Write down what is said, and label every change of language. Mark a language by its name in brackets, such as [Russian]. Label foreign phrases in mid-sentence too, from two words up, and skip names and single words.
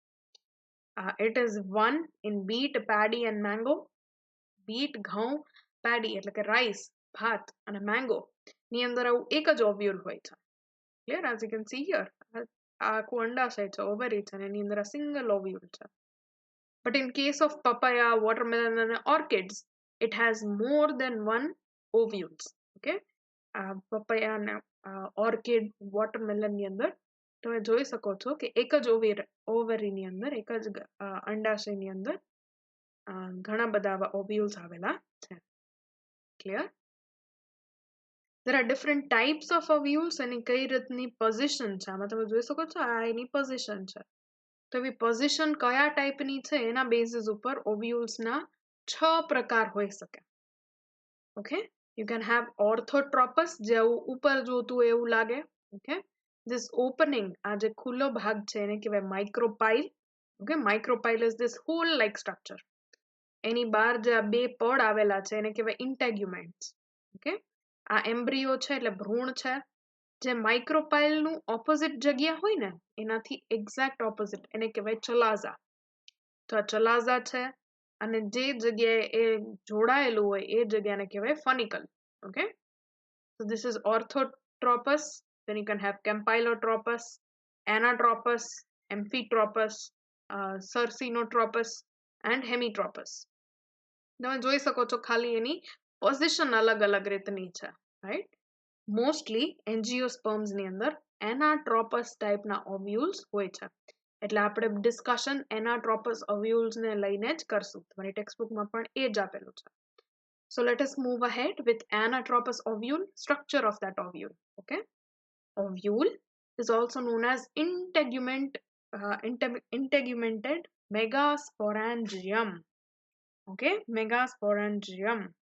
[English] It is 1 in beet, paddy and mango. beet, [Gujarati] ઘઉં, paddy એટલે કે rice, ભાત અને mango ની અંદર આવું એક જ ઓવ્યુલ હોય છે. [English] Clear? As you can see here, [Gujarati] આ આખું અંડાશય છે, ઓવરી છે અને એની અંદર આ [English] single ovule [Gujarati] છે. [English] But in case of papaya, watermelon and orchids, it has more than one ovules. Okay. [Gujarati] Papaya અને ઓર્કિડ, વોટરમેલન ની અંદર તમે જોઈ શકો છો કે એક જ ઓવરીની અંદર એક જ અંડાશયની અંદર ઘણા બધા ઓવ્યુલ્સ આવેલા છે. [English] ક્લિયર? There are different types of ovules [Gujarati] અને કઈ રીતની પોઝિશન છે આમાં તમે જોઈ શકો છો. આ એની પોઝિશન છે. તો એવી પોઝિશન કયા ટાઈપની છે એના બેઝિસ ઉપર ઓવ્યુલ્સના 6 પ્રકાર હોઈ શકે. [English] ઓકે. You can have orthotropous [Gujarati] જે ઉપર જોતું એવું લાગે. [English] Okay. This opening [Gujarati] આ જે ખુલ્લો ભાગ છે એને કહેવાય [English] micropyle. Okay. Micropyle is this hole like structure. [Gujarati] એની બહાર જે આ બે પડ આવેલા છે એને કહેવાય [English] integuments. Okay. [Gujarati] આ એમ્બ્રિયો છે એટલે ભ્રૂણ છે. જે માઇક્રોપાઇલ નું ઓપોઝિટ જગ્યા હોય ને એનાથી [English] exact opposite [Gujarati] એને કહેવાય ચલાઝા. તો આ ચલાઝા છે અને જે જગ્યાએ એ જોડાયેલું હોય એ જગ્યાને કહેવાય ફનિકલ. [English] Okay. So this is orthotropous. Then you can have campylotropous, anatropous, amphitropous, cercinotropous and hemitropous. [Gujarati] તમે જોઈ શકો છો ખાલી એની પોઝિશન અલગ અલગ રીતની છે. [English] રાઈટ? mostly angiosperms [Gujarati] ની અંદર એનાટ્રોપસ ટાઈપના ઓવ્યુલ્સ હોય છે. એટલે આપણે [English] discussion anatropous ovules [Gujarati] ને લઈને જ કરશું. તમારી ટેક્સ્ટબુકમાં પણ એ જ આપેલું છે. [English] So let us move ahead with anatropous ovule, structure of that ovule. Okay. Ovule is also known as integumented megasporangium. Okay. Megasporangium.